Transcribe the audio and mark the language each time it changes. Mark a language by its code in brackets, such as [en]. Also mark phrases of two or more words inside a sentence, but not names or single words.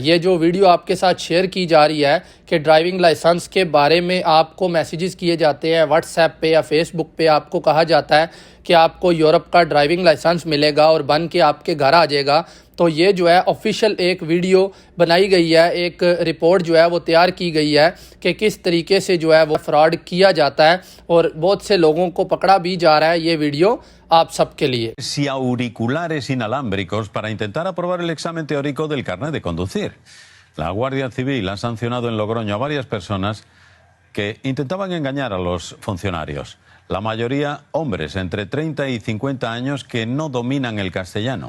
[hi] ये जो वीडियो आपके साथ शेयर की जा रही है कि [en] driving license [hi] के बारे में आपको मैसेजेस किए जाते हैं व्हाट्सएप पे या फेसबुक पे, आपको कहा जाता है कि आपको यूरोप का [en] driving license [hi] मिलेगा और बन के आपके घर आ जाएगा। तो ये जो है ऑफिशियल एक वीडियो बनाई गई है, एक रिपोर्ट जो है वो तैयार की गई है कि किस तरीके से जो है वो फ्रॉड किया जाता है और बहुत से लोगों को पकड़ा भी जा रहा है। ये वीडियो आप सबके लिए। [es] Y auriculares inalámbricos para intentar aprobar el examen teórico del carnet de conducir. La Guardia Civil ha sancionado en Logroño a varias personas que intentaban engañar a los funcionarios. La mayoría hombres entre 30 y 50 años que no dominan el castellano.